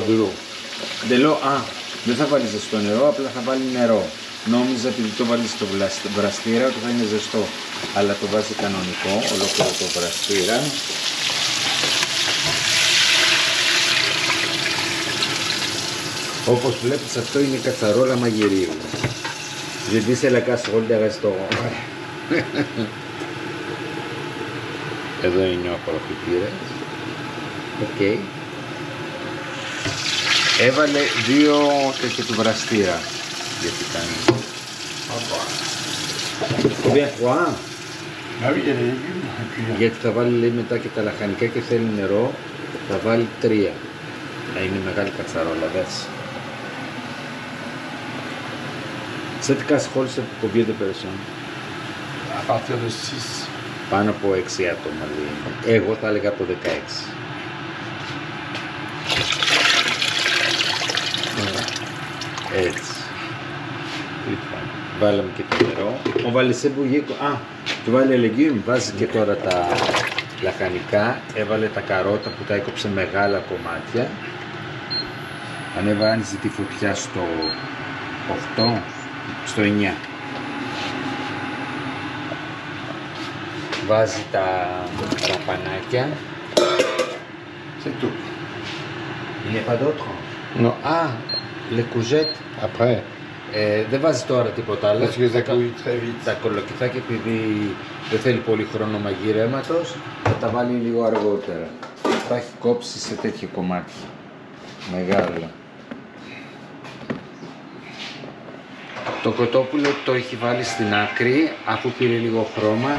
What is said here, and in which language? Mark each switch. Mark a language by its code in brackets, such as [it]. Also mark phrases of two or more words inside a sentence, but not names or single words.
[el] Δεν θα βάλει ζεστό νερό, απλά θα βάλει νερό. Νόμιζα επειδή το βάλει στο βραστήρα ότι θα είναι ζεστό. Αλλά το βάζει κανονικό, ολόκληρο το βραστήρα. Όπως βλέπεις αυτό είναι κατσαρόλα μαγειρίου. [fr] Je dis c'est la casserole des restaurants. [el] Εδώ είναι ο απορροφητήρας. Οκ. Έβαλε 2 τέτοια του βραστήρα. Γιατί κάνει. Combien 3? Γιατί θα βάλει λέει μετά και τα λαχανικά και θέλει νερό. Θα βάλει 3. Να είναι μεγάλη κατσαρόλα, δες. [fr] Cette casserole, c'est pour combien de personnes? À partir de 6. [el] Πάνω από 6 άτομα λέει. Εγώ θα έλεγα από 16. Έτσι. Λοιπόν, βάλαμε και το νερό. Ο Βαλισέμπου του βάλε λεγγύμ, βάζει και τώρα τα λαχανικά. Έβαλε τα καρότα που τα έκοψε μεγάλα κομμάτια. Ανέβασε τη φωτιά στο 8, στο 9. Βάζει τα ραπανάκια. [fr] C'est tout. Il n'y a pas d'autre? Non. Ah, les courgettes. Après. [el] Δεν βάζει τώρα τίποτα άλλο. [fr] Parce que ça cuit très vite. [el] Τα κολοκυθάκια επειδή δεν θέλει πολύ χρόνο μαγειρέματος, θα τα βάλει λίγο αργότερα. Τα έχει κόψει σε τέτοιο κομμάτι. Μεγάλο. Το κοτόπουλο το έχει βάλει στην άκρη, αφού πήρε λίγο χρώμα.